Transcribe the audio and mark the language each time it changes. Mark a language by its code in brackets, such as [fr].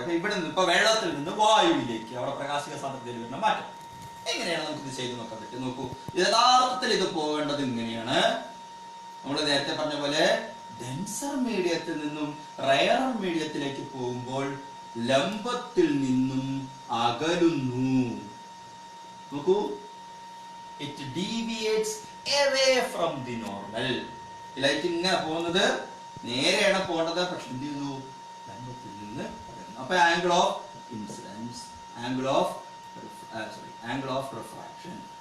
[ml] അപ്പൊ ഇവിടെ നിന്ന് ഇപ്പൊ വെള്ളത്തിൽ നിന്ന് വായുവിലേക്ക് അവിടെ പ്രകാശിക സാന്ദ്രതയിൽ വരുന്ന മാറ്റം എങ്ങനെയാണ് നമുക്ക് ഇത് ചെയ്ത് നോക്കാൻ പറ്റും? നോക്കൂ, യഥാർത്ഥത്തിൽ ഇത് പോകേണ്ടത് ഇങ്ങനെയാണ്. നമ്മൾ നേരത്തെ പറഞ്ഞ പോലെ ഡെൻസർ മീഡിയത്തിൽ നിന്നും റയറർ മീഡിയത്തിലേക്ക് പോകുമ്പോൾ ലംബത്തിൽ നിന്നും അകലുന്നു. [en] നോക്കൂ, it deviates away from the normal. [ml] Light ഇങ്ങനെ പോകുന്നത് നേരെയാണ് പോകേണ്ടത്, പക്ഷെ എന്ത് ചെയ്യുന്നു? ലംബത്തിൽ നിന്ന് അകലുന്നു. അപ്പൊ angle of incidence, angle of refraction.